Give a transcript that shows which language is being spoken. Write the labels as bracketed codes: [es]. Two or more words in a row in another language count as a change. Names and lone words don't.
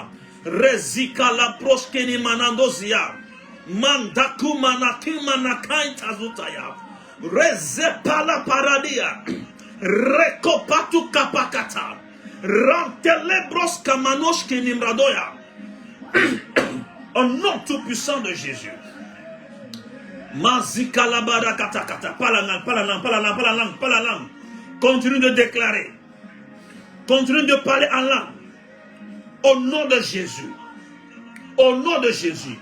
[fr] Rezika la Proskeni Manandozia. Mandaku Manakimana Kaintazutaya. Rezepala Paradia. Rekopatu Kapakata. Rantelebros Kamanoshke Nimradoya. Au nom tout-puissant de Jésus. Mazika la Badakata Kata. Pas la langue, pas la langue, pas la langue, pas la langue, pas la langue. Continue de déclarer. Continue de parler en langue. Au nom de Jésus. Au nom de Jésus.